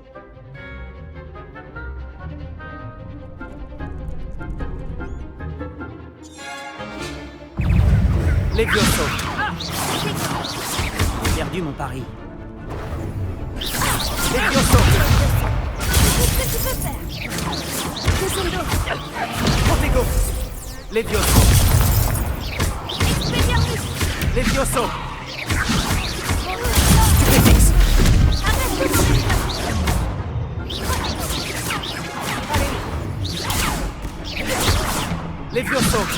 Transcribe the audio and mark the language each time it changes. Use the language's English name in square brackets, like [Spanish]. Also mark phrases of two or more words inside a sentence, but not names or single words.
[French] Levioso. J'ai perdu mon pari. Levioso. Qu'est-ce que tu peux faire? Crescendo. Protego. Levioso. Expelliarmus. Levioso. Stupéfix. Arrête de m'en Levioso.